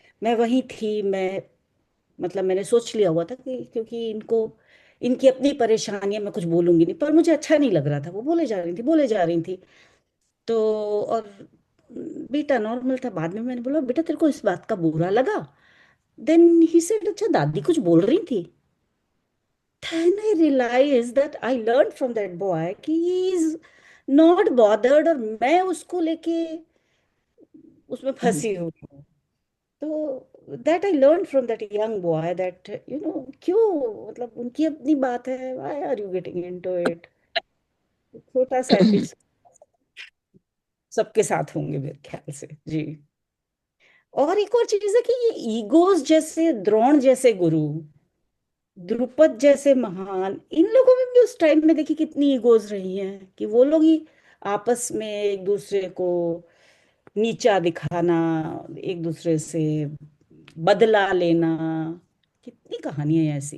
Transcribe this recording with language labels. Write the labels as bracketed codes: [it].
[hi] मैं वहीं थी, मैं मतलब मैंने सोच लिया हुआ था कि क्योंकि इनको इनकी अपनी परेशानियां, मैं कुछ बोलूंगी नहीं, पर मुझे अच्छा नहीं लग रहा था, वो बोले जा रही थी। तो और बेटा नॉर्मल था। बाद में मैंने बोला, बेटा तेरे को इस बात का बुरा लगा? [en] then he said, [hi] अच्छा दादी कुछ बोल रही थी। [en] Then I realized that I learned from that boy कि he is not bothered, [hi] और मैं उसको लेके उसमें फंसी हुई हूँ। [en] तो that I learn from that young boy, that क्यों, [hi] मतलब उनकी अपनी बात है, [en] Why are you getting into it. [hi] छोटा सा एपिसोड सबके साथ होंगे मेरे ख्याल से। जी। और एक और चीज है कि ये ईगोज, जैसे द्रोण जैसे गुरु, द्रुपद जैसे महान, इन लोगों में भी उस टाइम में देखिए कितनी ईगोज रही हैं कि वो लोग ही आपस में एक दूसरे को नीचा दिखाना, एक दूसरे से बदला लेना, कितनी कहानियां हैं ऐसी।